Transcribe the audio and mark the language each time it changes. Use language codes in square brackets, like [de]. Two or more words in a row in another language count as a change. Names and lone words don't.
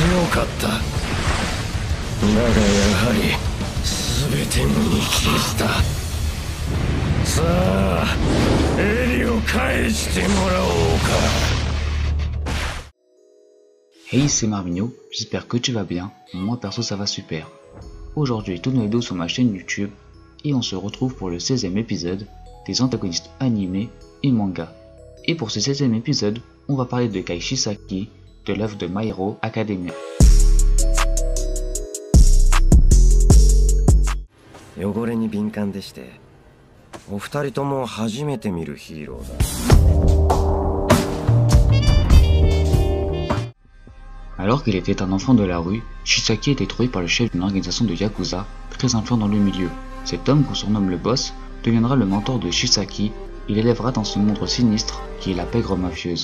[ja] かった。だがやはり全て無に帰した。さあエリを返してもらおうか。 [fr] Hey, c'est Marvino, j'espère que tu vas bien, moi perso ça va super. Aujourd'hui, toutes nos vidéos sur ma chaîne YouTube, et on se retrouve pour le 16e épisode des antagonistes animés et manga. Et pour ce 16e épisode, on va parler de Kai Shisaki, de l'œuvre de My Hero Academia. [ja] 汚れに敏感でして、お二人とも初めて見るヒーローだ。 [fr] Alors qu'il était un enfant de la rue, Shisaki était trouvé par le chef d'une organisation de Yakuza, très influent dans le milieu. Cet homme, qu'on surnomme le boss, deviendra le mentor de Shisaki et l'élèvera dans ce monde sinistre qui est la pègre mafieuse.